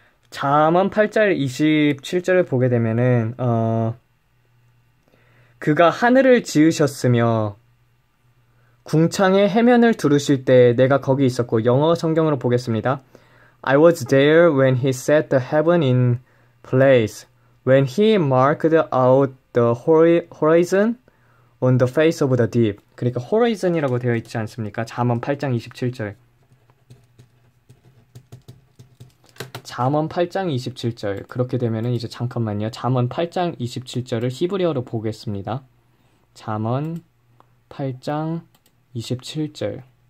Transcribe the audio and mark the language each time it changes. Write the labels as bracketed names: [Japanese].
[Korean] 잠언 8장 27절을 보게 되면은 그가 하늘을 지으셨으며 궁창의 해면을 두르실 때 내가 거기 있었고, 영어 성경으로 보겠습니다. [English] I was there when he set the heaven in place, when he marked out the horizon on the face of the deep. [Korean] 그러니까 horizon이라고 되어 있지 않습니까? 잠언 8장 27절. 잠언 8장 27절. 그렇게 되면은 이제 잠깐만요. 잠언 8장 27절을 히브리어로 보겠습니다. 잠언 8장 27절.